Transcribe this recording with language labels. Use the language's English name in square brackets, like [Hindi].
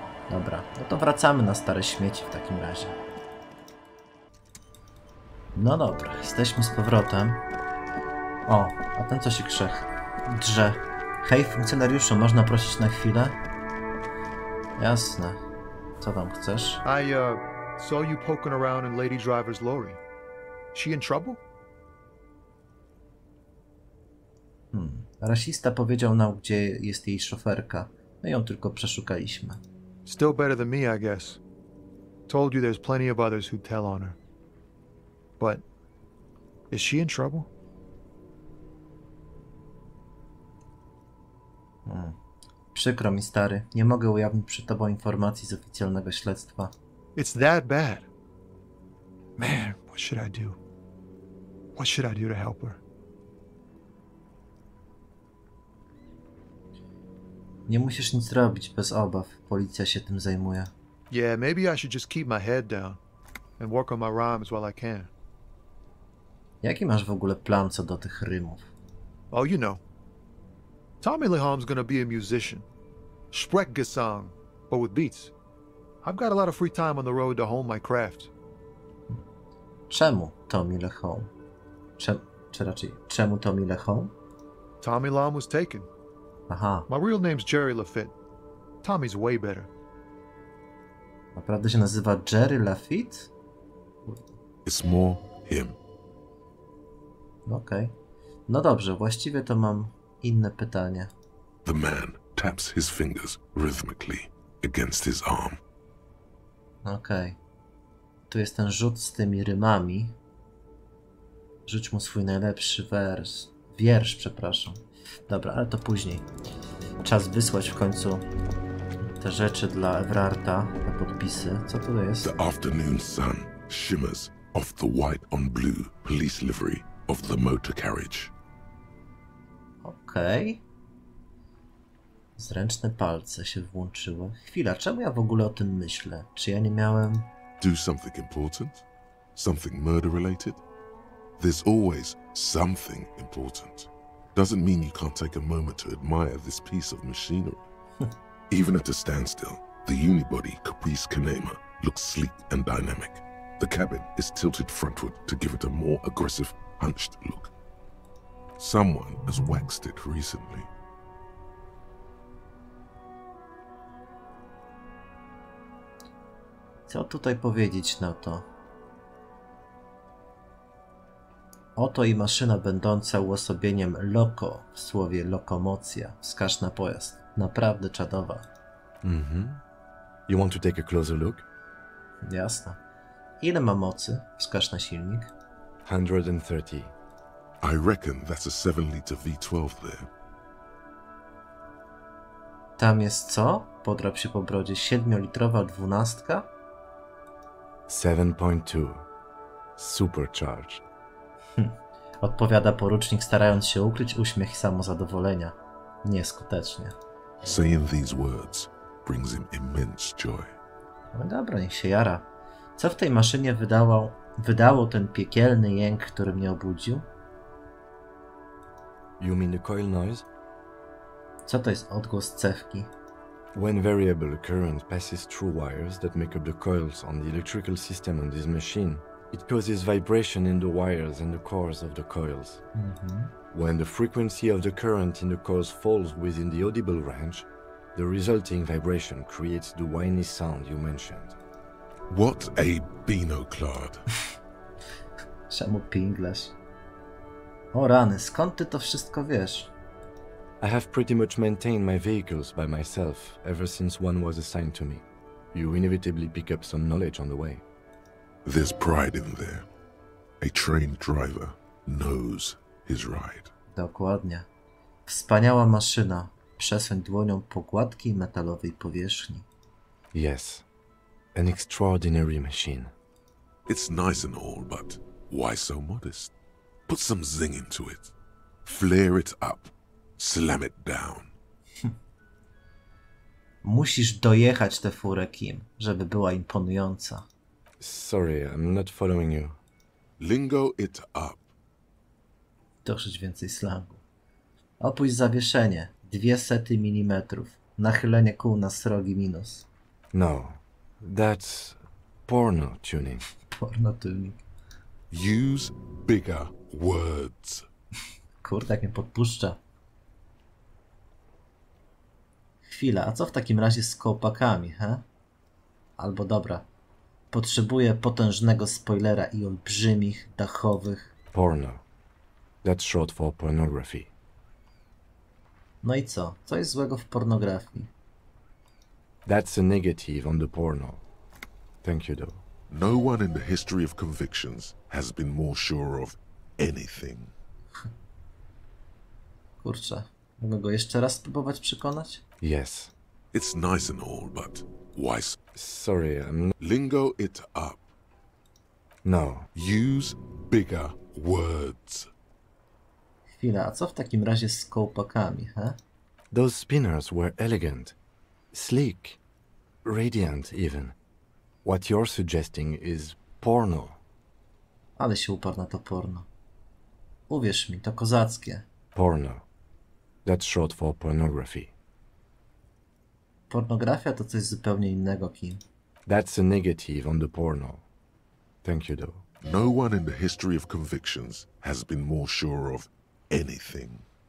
[Polish] Dobra, no to wracamy na stare śmieci w takim razie. No dobra, jesteśmy z powrotem. O, a ten co się drze. Hej, funkcjonariuszu, można prosić na chwilę? Jasne. Co tam chcesz? [English] I saw you poking around in Lady Driver's lorry. She in trouble? [Polish] Rasista powiedział nam, gdzie jest jej szoferka. My ją tylko przeszukaliśmy. [English] Still better than me, I guess. Told you there's plenty of others who'd tell on her. But is she in trouble? [Polish] Przykro mi, stary. Nie mogę ujawnić przed tobą informacji z oficjalnego śledztwa. [English] It's that bad. Man, what should I do? What should I do to help her? [Polish] Nie musisz nic robić, bez obaw. Policja się tym zajmuje. [English] Yeah, maybe I should just keep my head down and work on my rhymes while I can. [Polish] Jaki masz w ogóle plan co do tych rymów? [English] Oh, you know. Tommy Leham's gonna be a musician. Sprechgesang, but with beats. I've got a lot of free time on the road to hone my craft. [Polish] Czemu Tommy Lehom? Czy raczej, czemu Tommy Lehom? [English] Tommy Lam was taken. Aha, My real name's Jerry Lafitte. Tommy's way better. [Polish] naprawdę się nazywa Jerry Lafitte? [English] it's more him. [Polish] Okej. No dobrze, właściwie to mam inne pytanie. [English] The man taps his fingers rhythmically against his arm. [Polish] Okej. Tu jest ten rzut z tymi rymami. Rzuć mu swój najlepszy wiersz, przepraszam. Dobra, ale to później. Czas wysłać w końcu te rzeczy dla Evrarta, te podpisy. Co tu jest? [English] The afternoon sun shimmers off the white on blue police livery of the motor carriage. [Polish] Okej. Zręczne palce się włączyły. Chwila, czemu ja w ogóle o tym myślę? Czy ja nie miałem... [English] Do something important? Something murder-related? There's always something important. Doesn't mean you can't take a moment to admire this piece of machinery. Even at a standstill, the unibody Caprice Kanema looks sleek and dynamic. The cabin is tilted frontward to give it a more aggressive, hunched look. Someone has waxed it recently. [Polish] Co tutaj powiedzieć na to? Oto i maszyna będąca uosobieniem loko w słowie lokomocja. Wskaż na pojazd. Naprawdę czadowa. [English] You want to take a closer look? [Polish] Jasne. Ile ma mocy? Wskaż na silnik. [English] 130. I reckon that's a 7-liter V12 there. [Polish] Tam jest co? Podrap się po brodzie. 7-litrowa 12? [English] 7.2. Supercharged. [Polish] Odpowiada porucznik, starając się ukryć uśmiech samozadowolenia. Nieskutecznie. [English] Saying these words brings him immense joy. [Polish] No dobra, niech się jara. Co w tej maszynie wydało ten piekielny jęk, który mnie obudził? [English] You mean the coil noise? [Polish] Co to jest odgłos cewki? [English] When variable current passes through wires that make up the coils on the electrical system on this machine, it causes vibration in the wires and the cores of the coils. When the frequency of the current in the coils falls within the audible range, the resulting vibration creates the whiny sound you mentioned. What a binoclad. [Polish] Czemu pinglaś? O rany, skąd ty to wszystko wiesz? [English] I have pretty much maintained my vehicles by myself ever since one was assigned to me. You inevitably pick up some knowledge on the way. There's pride in there. A trained driver knows his ride. [Polish] Dokładnie. Wspaniała maszyna. Przesuń dłonią po gładkiej metalowej powierzchni. [English] Yes, an extraordinary machine. It's nice and all, but why so modest? Put some zing into it. Flare it up. Slam it down. [Polish] Musisz dojechać tę furę, Kim, żeby była imponująca. [English] Sorry, I'm not following you. Lingo it up. [Polish] Troszeczkę więcej slangu. Opuść zawieszenie. 200 mm. Nachylenie kół na srogi minus. [English] No, that's porno tuning. Porno tuning. Use bigger words. [Polish] Kurde, jak mnie podpuszcza. Chwila, a co w takim razie z kołpakami, he? Albo dobra. Potrzebuję potężnego spoilera i olbrzymich, dachowych... [English] Porno. That's short for pornography. [Polish] No i co? Co jest złego w pornografii? [English] That's a negative on the porno. Thank you, though. No one in the history of convictions has been more sure of anything. [Polish] Kurczę, mogę go jeszcze raz spróbować przekonać? [English] Yes. It's nice and all, but why? Sorry, I'm not... Lingo it up. No. Use bigger words. [Polish] Chwila, a co w takim razie z kołpakami, he? [English] Those spinners were elegant, sleek, radiant even. What you're suggesting is porno. [Polish] Ale się uparł na to porno. Uwierz mi, to kozackie. [English] Porno. That's short for pornography. [Polish] Pornografia to coś zupełnie innego, Kim. [English] That's a negative on the porno. Thank you, though. No one in the history of convictions has been more sure of anything.